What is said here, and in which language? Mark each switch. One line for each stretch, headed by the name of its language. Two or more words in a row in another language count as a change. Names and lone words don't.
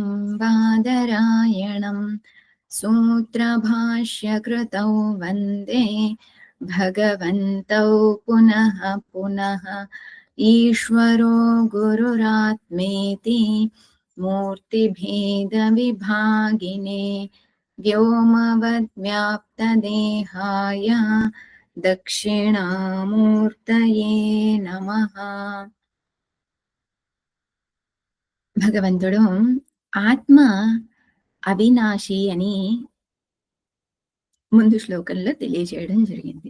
Sanskrit: बादरायणं सूत्रभाष्यकृतौ वन्दे भगवन्तौ पुनः पुनः ईश्वरो गुरुरात्मेति मूर्तिभेदविभागिने व्योमवद्व्याप्तदेहाय దక్షిణామూర్తయే నమః.
Telugu: భగవంతుడు ఆత్మ అవినాశి అని ముందు శ్లోకంలో తెలియజేయడం జరిగింది.